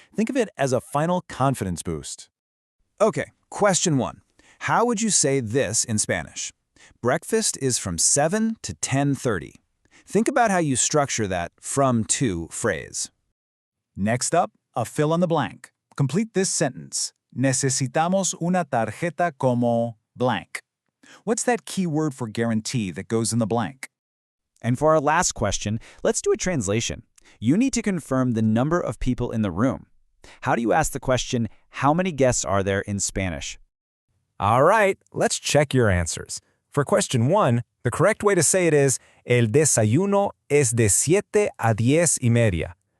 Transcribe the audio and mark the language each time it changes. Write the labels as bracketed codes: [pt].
[en] Think of it as a final confidence boost. Okay, question 1. How would you say this in Spanish? Breakfast is from 7 to 10:30. Think about how you structure that from to phrase. Next up, a fill in the blank. Complete this sentence. [es] Necesitamos una tarjeta como blank. [en] What's that key word for guarantee that goes in the blank? And for our last question, let's do a translation. You need to confirm the number of people in the room. How do you ask the question, how many guests are there in Spanish? All right, let's check your answers. For question 1, the correct way to say it is, [es] El desayuno es de 7 a 10:30.